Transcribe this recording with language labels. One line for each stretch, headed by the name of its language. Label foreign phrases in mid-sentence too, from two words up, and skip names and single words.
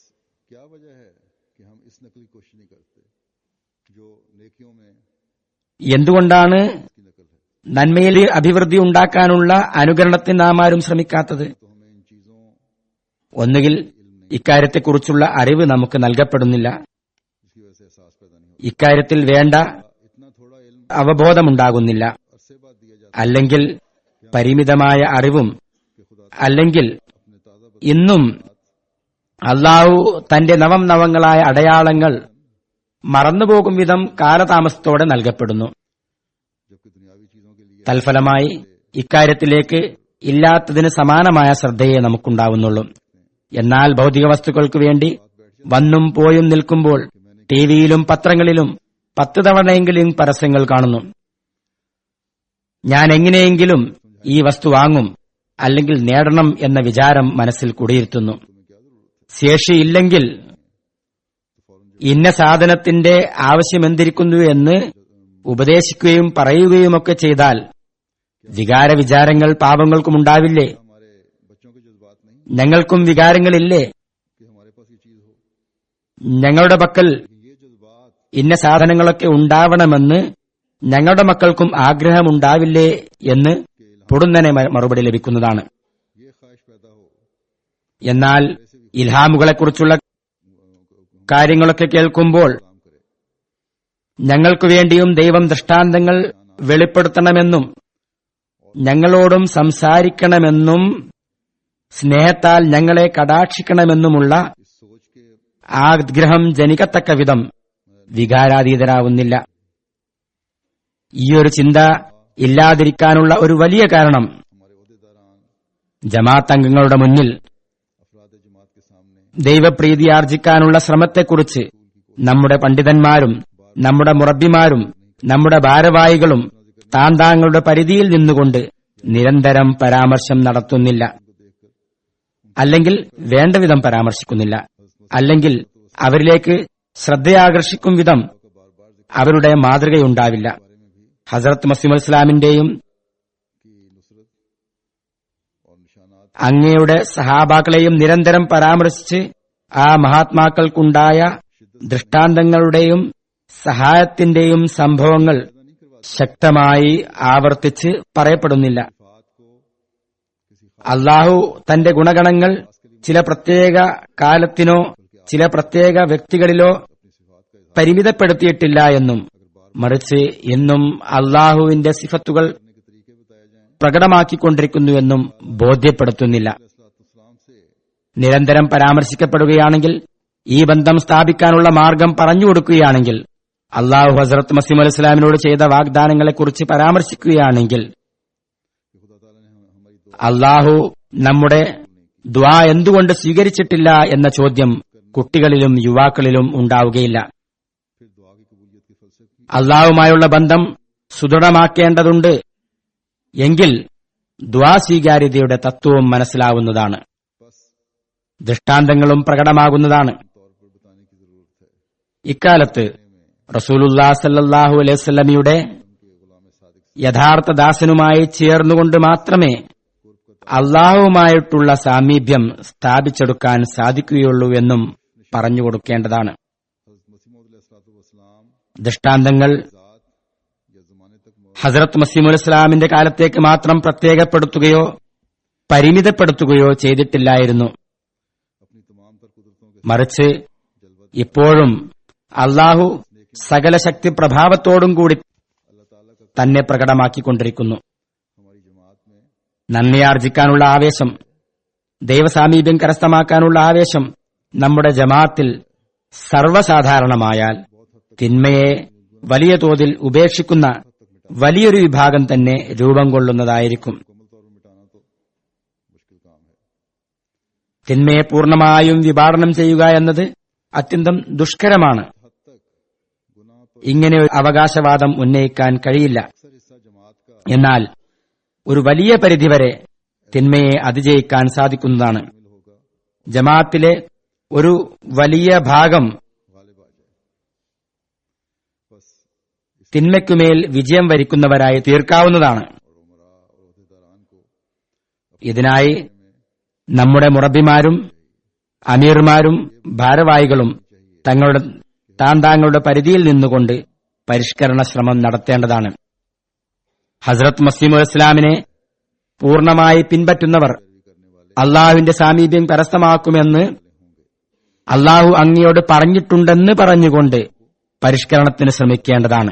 Malayalam: എന്തുകൊണ്ടാണ് നന്മയിൽ അഭിവൃദ്ധി ഉണ്ടാക്കാനുള്ള അനുകരണത്തിന് നാം ആരും ശ്രമിക്കാത്തത്? ഒന്നുകിൽ ഇക്കാര്യത്തെക്കുറിച്ചുള്ള അറിവ് നമുക്ക് നൽകപ്പെടുന്നില്ല,
Urdu: اس کی وجہ سے احساس پیدا نہیں
Malayalam: ഇക്കാര്യത്തിൽ വേണ്ട
Urdu: ہوتا۔ اتنا تھوڑا علم
Malayalam: അവബോധമുണ്ടാകുന്നില്ല,
Urdu: عرصے بعد دیا جاتا
Malayalam: അല്ലെങ്കിൽ പരിമിതമായ അറിവും,
Urdu: ہے کہ خدا
Malayalam: അല്ലെങ്കിൽ
Urdu: اپنے تازہ
Malayalam: ഇന്നും അള്ളാഹു തന്റെ നവങ്ങളായ അടയാളങ്ങൾ മറന്നുപോകും വിധം കാലതാമസത്തോടെ നൽകപ്പെടുന്നു.
Urdu: جبکہ دنیاوی چیزوں کے لیے
Malayalam: തൽഫലമായി ഇക്കാര്യത്തിലേക്ക് ഇല്ലാത്തതിന് സമാനമായ ശ്രദ്ധയെ നമുക്കുണ്ടാവുന്നുള്ളൂ. എന്നാൽ ഭൗതിക വസ്തുക്കൾക്ക് വേണ്ടി വന്നും പോയും നിൽക്കുമ്പോൾ ടിവിയിലും പത്രങ്ങളിലും 10 തവണയെങ്കിലും പരസ്യങ്ങൾ കാണുന്നു. ഞാൻ എങ്ങനെയെങ്കിലും ഈ വസ്തു വാങ്ങും, അല്ലെങ്കിൽ നേടണം എന്ന വിചാരം മനസ്സിൽ കുടിയിരുത്തുന്നു. ശേഷിയില്ലെങ്കിൽ ഇന്ന സാധനത്തിന്റെ ആവശ്യമെന്തിരിക്കുന്നു എന്ന് ഉപദേശിക്കുകയും പറയുകയുമൊക്കെ ചെയ്താൽ വികാര വിചാരങ്ങൾ പാപങ്ങൾക്കുമുണ്ടാവില്ലേ?
Urdu: ہمارے بچوں کے جذبات نہیں
Malayalam: ഞങ്ങൾക്കും വികാരങ്ങളില്ലേ?
Urdu: کہ ہمارے پاس یہ چیز ہو,
Malayalam: ഞങ്ങളുടെ പക്കൽ
Urdu: یہ جذبات
Malayalam: ഇന്ന സാധനങ്ങളൊക്കെ ഉണ്ടാവണമെന്ന് ഞങ്ങളുടെ മക്കൾക്കും ആഗ്രഹമുണ്ടാവില്ലേ എന്ന് പൊടുന്നനെ മറുപടി ലഭിക്കുന്നതാണ്.
Urdu: یہ خواہش پیدا ہو,
Malayalam: എന്നാൽ ഇൽഹാമുകളെക്കുറിച്ചുള്ള കാര്യങ്ങളൊക്കെ കേൾക്കുമ്പോൾ
Urdu: کام کرے,
Malayalam: ഞങ്ങൾക്കു വേണ്ടിയും ദൈവം ദൃഷ്ടാന്തങ്ങൾ വെളിപ്പെടുത്തണമെന്നും ഞങ്ങളോടും സംസാരിക്കണമെന്നും സ്നേഹത്താൽ ഞങ്ങളെ കടാക്ഷിക്കണമെന്നുമുള്ള
Urdu: اس سوچ کے
Malayalam: ആഗ്രഹം ജനിക്കത്തക്ക വിധം വികാരാതീതരാവുന്നില്ല. ഈയൊരു ചിന്ത ഇല്ലാതിരിക്കാനുള്ള ഒരു വലിയ കാരണം
Urdu: ہمارے عہدیداران
Malayalam: ജമാഅത്ത് അംഗങ്ങളുടെ മുന്നിൽ
Urdu: افراد جماعت کے سامنے
Malayalam: ദൈവപ്രീതി ആർജിക്കാനുള്ള ശ്രമത്തെക്കുറിച്ച് നമ്മുടെ പണ്ഡിതന്മാരും നമ്മുടെ മുറബ്ബിമാരും നമ്മുടെ ഭാരവാഹികളും താന്താങ്ങളുടെ പരിധിയിൽ നിന്നുകൊണ്ട് നിരന്തരം പരാമർശം നടത്തുന്നില്ല, അല്ലെങ്കിൽ വേണ്ടവിധം പരാമർശിക്കുന്നില്ല, അല്ലെങ്കിൽ അവരിലേക്ക് ശ്രദ്ധയാകർഷിക്കും വിധം അവരുടെ മാതൃകയുണ്ടാവില്ല. ഹസ്രത്ത് മസീഹ് ഇസ്ലാമിന്റെയും
Urdu: کی نصرت اور نشانات
Malayalam: അങ്ങയുടെ സഹാബാക്കളെയും നിരന്തരം പരാമർശിച്ച് ആ മഹാത്മാക്കൾക്കുണ്ടായ ദൃഷ്ടാന്തങ്ങളുടെയും സഹായത്തിന്റെയും സംഭവങ്ങൾ ശക്തമായി ആവർത്തിച്ച് പറയപ്പെടുന്നില്ല.
Urdu: بات کو کسی
Malayalam: അള്ളാഹു തന്റെ ഗുണഗണങ്ങൾ ചില പ്രത്യേക കാലത്തിനോ ചില പ്രത്യേക വ്യക്തികളിലോ പരിമിതപ്പെടുത്തിയിട്ടില്ല എന്നും, മറിച്ച് എന്നും അള്ളാഹുവിന്റെ സിഫത്തുകൾ
Urdu: کے طریقے بتائے جائیں,
Malayalam: പ്രകടമാക്കിക്കൊണ്ടിരിക്കുന്നുവെന്നും ബോധ്യപ്പെടുത്തുന്നില്ല.
Urdu: اسلام سے
Malayalam: നിരന്തരം പരാമർശിക്കപ്പെടുകയാണെങ്കിൽ, ഈ ബന്ധം സ്ഥാപിക്കാനുള്ള മാർഗം പറഞ്ഞുകൊടുക്കുകയാണെങ്കിൽ, അള്ളാഹു ഹസ്രത്ത് മസീഹ് അലൈഹി ഇസ്ലാമിനോട് ചെയ്ത വാഗ്ദാനങ്ങളെക്കുറിച്ച് പരാമർശിക്കുകയാണെങ്കിൽ,
Urdu: کہ خدا تعالیٰ نے ہماری
Malayalam: അള്ളാഹു നമ്മുടെ ദ്വാ എന്തുകൊണ്ട് സ്വീകരിച്ചിട്ടില്ല എന്ന ചോദ്യം കുട്ടികളിലും യുവാക്കളിലും ഉണ്ടാവുകയില്ല.
Urdu: پھر دعا کی قبولیت کے فلسفے
Malayalam: അള്ളാഹുമായുള്ള ബന്ധം സുദൃഢമാക്കേണ്ടതുണ്ട് എങ്കിൽ ദ്വാ സ്വീകാര്യതയുടെ തത്വവും മനസ്സിലാവുന്നതാണ്,
Urdu: बस
Malayalam: ദൃഷ്ടാന്തങ്ങളും പ്രകടമാകുന്നതാണ്.
Urdu: طور پر بتانے کی ضرورت ہے
Malayalam: ഇക്കാലത്ത്
Arabic: رسول الله صلى الله عليه وسلم
Urdu: کہ غلام صادق
Malayalam: യഥാർത്ഥ ദാസനുമായി ചേർന്നുകൊണ്ട് മാത്രമേ അള്ളാഹുവുമായിട്ടുള്ള സാമീപ്യം സ്ഥാപിച്ചെടുക്കാൻ സാധിക്കുകയുള്ളൂ എന്നും പറഞ്ഞുകൊടുക്കേണ്ടതാണ്.
Urdu: حضرت مسیح موعود علیہ السلام
Malayalam: ദൃഷ്ടാന്തങ്ങൾ
Urdu: ذات یا زمانے تک موجود
Malayalam: ഹസ്രത്ത് മസീഹ് അലൈഹി ഇസ്ലാമിന്റെ കാലത്തേക്ക് മാത്രം പ്രത്യേകപ്പെടുത്തുകയോ പരിമിതപ്പെടുത്തുകയോ ചെയ്തിട്ടില്ലായിരുന്നു.
Urdu: اپنی تمام تر قدرتوں کے
Malayalam: മറിച്ച് ഇപ്പോഴും അള്ളാഹു സകല ശക്തി പ്രഭാവത്തോടും കൂടി
Urdu: اللہ تعالیٰ کا
Malayalam: തന്നെ പ്രകടമാക്കിക്കൊണ്ടിരിക്കുന്നു.
Urdu: ہماری جماعت میں
Malayalam: നന്ദിയാർജിക്കാനുള്ള ആവേശം, ദൈവസാമീപ്യം കരസ്ഥമാക്കാനുള്ള ആവേശം നമ്മുടെ ജമാഅത്തിൽ സർവ്വസാധാരണമായാൽ തിന്മയെ വലിയ തോതിൽ ഉപേക്ഷിക്കുന്ന വലിയൊരു വിഭാഗം തന്നെ രൂപം കൊള്ളുന്നതായിരിക്കും.
Urdu: مکمل طور پر مٹانا تو مشکل کام ہے.
Malayalam: തിന്മയെ പൂർണ്ണമായും വിഭാടനം ചെയ്യുക എന്നത് അത്യന്തം ദുഷ്കരമാണ്.
Urdu: حد تک گناہ پر
Malayalam: ഇങ്ങനെ ഒരു അവകാശവാദം ഉന്നയിക്കാൻ കഴിയില്ല.
Urdu: اکثر حصہ جماعت کا
Malayalam: എന്നാൽ ഒരു വലിയ പരിധിവരെ തിന്മയെ അതിജയിക്കാൻ സാധിക്കുന്നതാണ്.
Urdu: شامل ہوگا,
Malayalam: ജമാഅത്തിലെ ഒരു വലിയ ഭാഗം
Urdu: غالب آ جائے۔ بس
Malayalam: തിന്മയ്ക്കുമേൽ വിജയം വരിക്കുന്നവരായി തീർക്കാവുന്നതാണ്.
Urdu: اور امراء اور عہدیداران کو
Malayalam: ഇതിനായി നമ്മുടെ മുറബിമാരും അമീർമാരും ഭാരവാഹികളും താങ്കളുടെ പരിധിയിൽ നിന്നുകൊണ്ട് പരിഷ്കരണ ശ്രമം നടത്തേണ്ടതാണ്. ഹസ്രത്ത് മസീഹ് ഇസ്ലാമിനെ പൂർണ്ണമായി പിൻപറ്റുന്നവർ അള്ളാഹുവിന്റെ സാമീപ്യം കരസ്ഥമാക്കുമെന്ന് അള്ളാഹു അങ്ങയോട് പറഞ്ഞിട്ടുണ്ടെന്ന് പറഞ്ഞുകൊണ്ട് പരിഷ്കരണത്തിന് ശ്രമിക്കേണ്ടതാണ്.